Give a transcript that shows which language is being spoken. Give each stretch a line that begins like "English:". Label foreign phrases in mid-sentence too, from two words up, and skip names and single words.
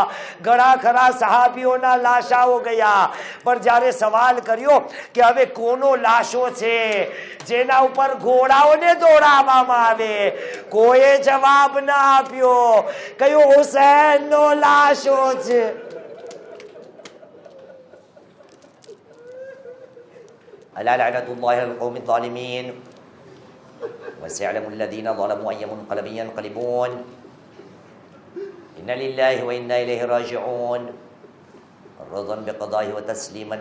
Gujarati: ઘણા ખરા સહાબીઓના લાશાઓ ગયા. પણ જ્યારે સવાલ કર્યો કે હવે કોનો લાશો છે જેના ઉપર ઘોડાઓને દોડાવવામાં આવે, કોઈએ જવાબ ના આપ્યો. કયો હુસૈનનો લાશો છે.
Arabic: ألا لعنة الله على القوم الظالمين وسيعلم الذين ظلموا أي منقلب ينقلبون إن لله وإنا إليه راجعون رضا بقضائه وتسليما لأمره.